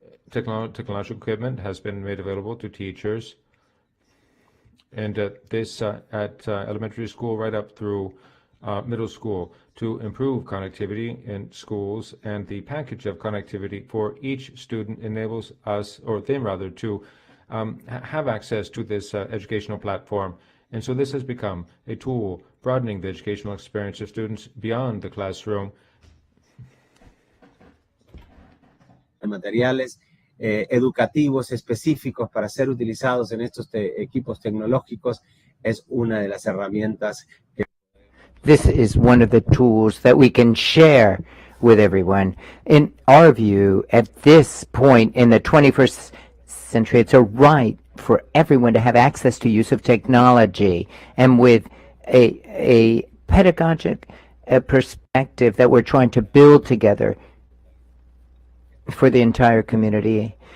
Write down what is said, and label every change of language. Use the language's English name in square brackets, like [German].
[English] Technological equipment has been made available to teachers, and this at elementary school right up through middle school, to improve connectivity in schools, and the package of connectivity for each student enables us, or them rather, to have access to this educational platform. And so this has become a tool broadening the educational experience of students beyond the classroom. [Spanish] Materiales educativos específicos para ser utilizados en estos equipos tecnológicos es una de las herramientas que [English] This is one of the tools that we can share with everyone. In our view, at this point in the 21st century, it's a right for everyone to have access to use of technology, and with a pedagogic perspective that we're trying to build together for the entire community.